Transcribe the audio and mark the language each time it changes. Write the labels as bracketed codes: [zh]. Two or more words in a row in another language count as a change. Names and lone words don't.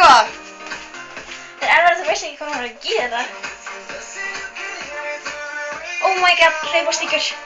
[is] Það er alveg að þú veist ekki hvað hann er að gera. [en] Oh my god, [is] hlaupastíkur.